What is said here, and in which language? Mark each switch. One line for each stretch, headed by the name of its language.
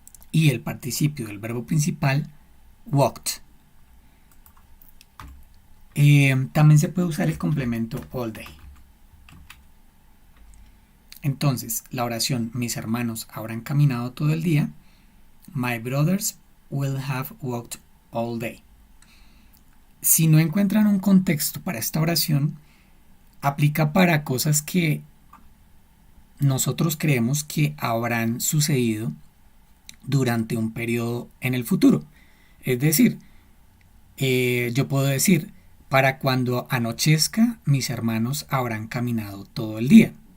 Spanish: Y el participio del verbo principal, walked. También se puede usar el complemento
English: all day.
Spanish: Entonces, la oración mis hermanos habrán caminado todo el día.
English: My brothers will have walked all day.
Spanish: Si no encuentran un contexto para esta oración, aplica para cosas que nosotros creemos que habrán sucedido durante un periodo en el futuro. Es decir, yo puedo decir, para cuando anochezca, mis hermanos habrán caminado todo el día.